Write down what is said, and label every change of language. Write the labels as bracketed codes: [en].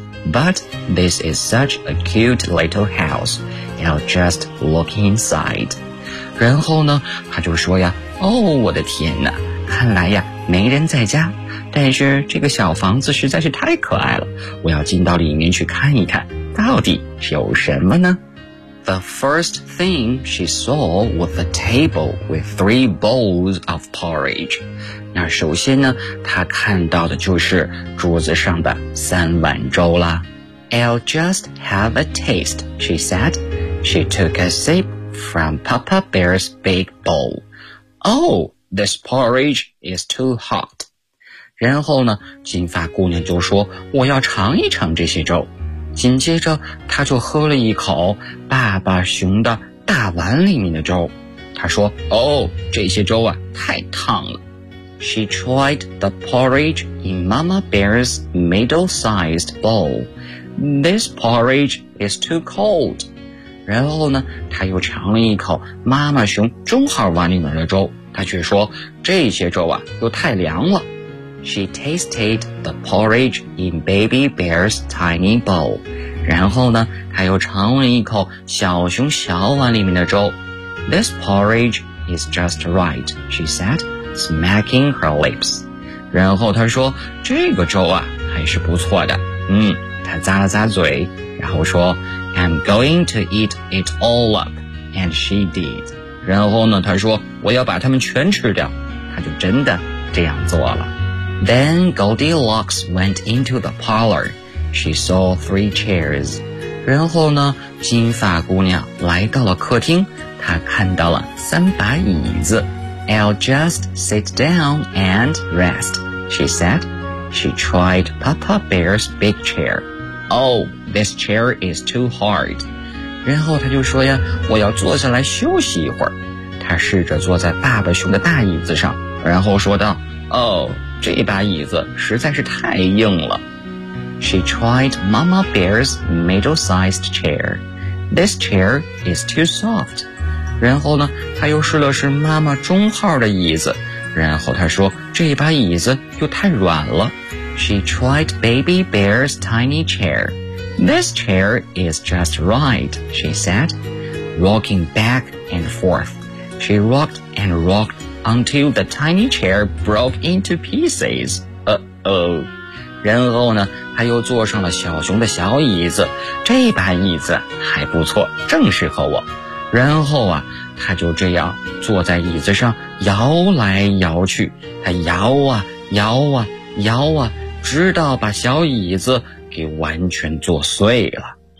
[en] But this is such a cute little house. I'll just look inside. [zh] 然后呢，他就说呀，哦，我的天哪，看来呀，没人在家。但是这个小房子实在是太可爱了，我要进到里面去看一看，到底有什么呢？ [en] The first thing she saw was a table with three bowls of porridge. [zh] 那首先呢，他看到的就是桌子上的三碗粥啦。 [en] I'll just have a taste, she said. She took a sip from Papa Bear's big bowl. Oh, this porridge is too hot. [zh] 然后呢，金发姑娘就说，我要尝一尝这些粥。紧接着，她就喝了一口爸爸熊的大碗里面的粥。她说，哦，这些粥啊，太烫了。 [en] She tried the porridge in Mama Bear's middle-sized bowl. This porridge is too cold. [zh] 然后呢，他又尝了一口妈妈熊中号碗里面的粥，他却说，这些粥啊，又太凉了。 [en] She tasted the porridge in Baby Bear's tiny bowl. [zh] 然后呢，他又尝了一口小熊小碗里面的粥。 [en] This porridge is just right, she said. Smacking her lips. [zh] 然后她说，这个粥啊，还是不错的。她咂了咂嘴，然后说， [en] I'm going to eat it all up. And she did. [zh] 然后呢，她说，我要把它们全吃掉。她就真的这样做了。 [en] Then Goldilocks went into the parlor. She saw three chairs. [zh] 然后呢，金发姑娘来到了客厅，她看到了三把椅子。 [en] I'll just sit down and rest, she said. She tried Papa Bear's big chair. Oh, this chair is too hard. [zh] 然后她就说呀，我要坐下来休息一会儿。她试着坐在爸爸熊的大椅子上，然后说道， Oh, 这把椅子实在是太硬了。 [en] She tried Mama Bear's middle-sized chair. This chair is too soft. [zh] 然后呢，他又试了试妈妈中号的椅子，然后他说，这把椅子又太软了。 [en] She tried Baby Bear's tiny chair. This chair is just right, she said. Rocking back and forth, she rocked and rocked until the tiny chair broke into pieces. Uh-oh. [zh] 然后呢，他又坐上了小熊的小椅子，这把椅子还不错，正适合我。然后啊，他就这样坐在椅子上摇来摇去，他摇啊摇啊摇啊，直到把小椅子给完全坐碎了。